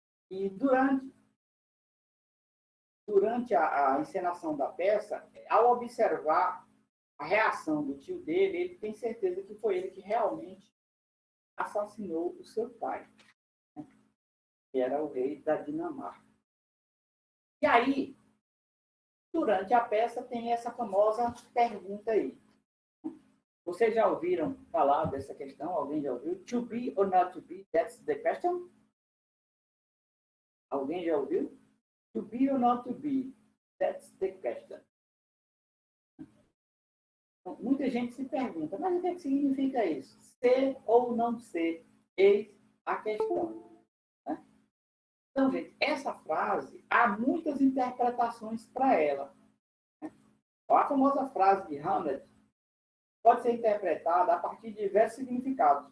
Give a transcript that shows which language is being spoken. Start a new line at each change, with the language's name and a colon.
Portuguese: E durante a encenação da peça, ao observar a reação do tio dele, ele tem certeza que foi ele que realmente assassinou o seu pai, né? Que era o rei da Dinamarca. E aí, durante a peça, tem essa famosa pergunta aí. Vocês já ouviram falar dessa questão? Alguém já ouviu?
English: To be or not to be, that's the question?
Portuguese: Alguém já ouviu?
English: To be or not to be, that's the question.
Portuguese: Muita gente se pergunta, mas o que significa isso? Ser ou não ser? Eis a questão. Né? Então, gente, essa frase, há muitas interpretações para ela. Né? A famosa frase de Hamlet pode ser interpretada a partir de diversos significados.